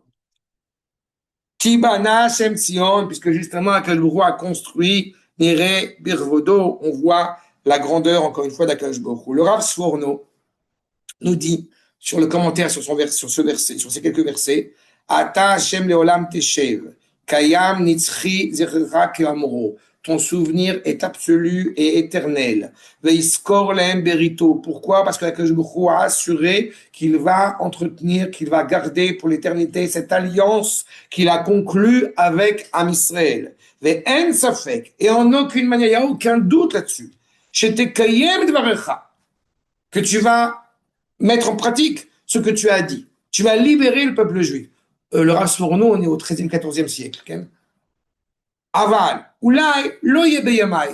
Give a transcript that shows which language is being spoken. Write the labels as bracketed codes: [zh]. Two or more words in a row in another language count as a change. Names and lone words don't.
[he] כי בנה השם ציון, [fr] puisque justement [he] הקדוש ברוך הוא [fr] a construit [he] נראה בכבודו, [fr] on voit la grandeur encore une fois d' [he] הקדוש ברוך הוא. [fr] Le Rav Sforno nous dit sur le commentaire sur ce verset, sur ces quelques versets, [he] אתה השם לעולם תשב, קיים נצחי זרע כאמרו. [fr] Ton souvenir est absolu et éternel. [he] ויזכור להם בריתו. [fr] Pourquoi? Parce que [he] הקדוש ברוך הוא [fr] a assuré qu'il va entretenir, qu'il va garder pour l'éternité cette alliance qu'il a conclue avec [he] עם ישראל. ואין ספק. [fr] Et en aucune manière, il n'y a aucun doute là-dessus. [he] שתקיים דבריך. [fr] Que tu vas mettre en pratique ce que tu as dit. Tu vas libérer le peuple juif. Le Rav Sforno, on est au 13e, 14e siècle. Okay? [he] אבל, אולי, לא בימיי.